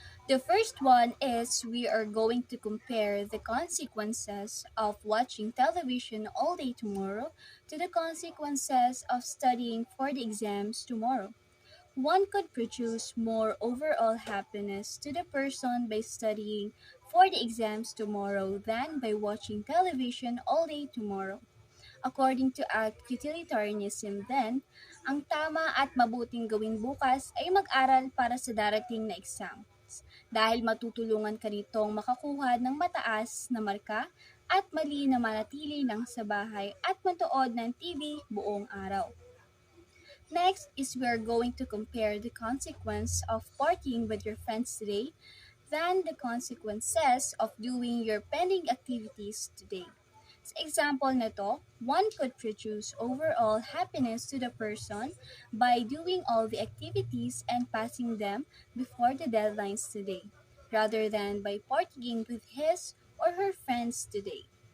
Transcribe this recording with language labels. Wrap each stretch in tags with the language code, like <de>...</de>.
<en>The first one is we are going to compare the consequences of watching television all day tomorrow to the consequences of studying for the exams tomorrow. One could produce more overall happiness to the person by studying for the exams tomorrow than by watching television all day tomorrow. According to utilitarianism then,</en> <tl>ang tama at mabuting gawin bukas ay mag-aral para sa darating na exams dahil matutulungan ka nitong makakuha ng mataas na marka at mali na manatili lang sa bahay at matuod ng TV buong araw.</tl> <en>Next is we are going to compare the consequence of partying with your friends today than the consequences of doing your pending activities today.</en> <tl>Sa example na to,</tl> <en>one could produce overall happiness to the person by doing all the activities and passing them before the deadlines today, rather than by partying with his or her friends today.</en>